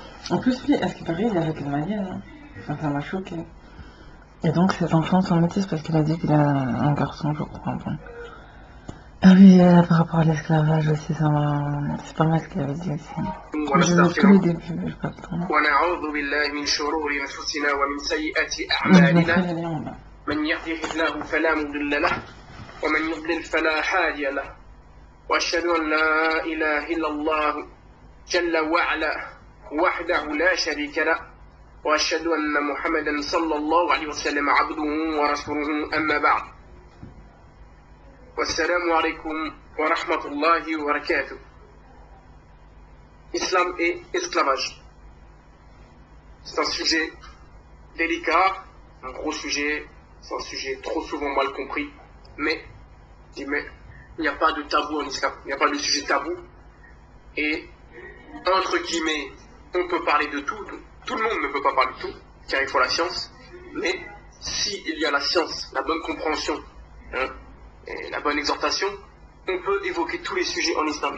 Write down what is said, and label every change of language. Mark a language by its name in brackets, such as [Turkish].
[French] En plus, lui, à ce qui paraît, il est avec une malienne. Hein. Enfin, ça m'a choqué. Et donc, ses enfants sont métis parce qu'il a dit qu'il a un garçon, je crois. Bon. Ah oui, par rapport à l'esclavage aussi, ça m'a... C'est pas mal ce qu'il avait dit aussi. Je veux tous les débuts, je pas le temps. [Arabic] ونعوذ بالله من شرور أنفسنا ومن سيئات أعمالنا من يهده الله فلا مضل له ومن يضلل فلا هادي له وأشهد أن لا إله إلا الله جل وعلا وحده لا شريك له وأشهد أن محمدا صلى الله عليه وسلم عبده ورسوله أما بعد والسلام عليكم ورحمة الله وبركاته. [French] Islam et esclavage. C'est un sujet délicat, un gros sujet, c'est un sujet trop souvent mal compris, mais il n'y a pas de tabou en islam, il n'y a pas de sujet tabou, et entre guillemets, on peut parler de tout, tout le monde ne peut pas parler de tout, car il faut la science, mais s'il y a la science, la bonne compréhension, hein, et la bonne exhortation, on peut évoquer tous les sujets en islam.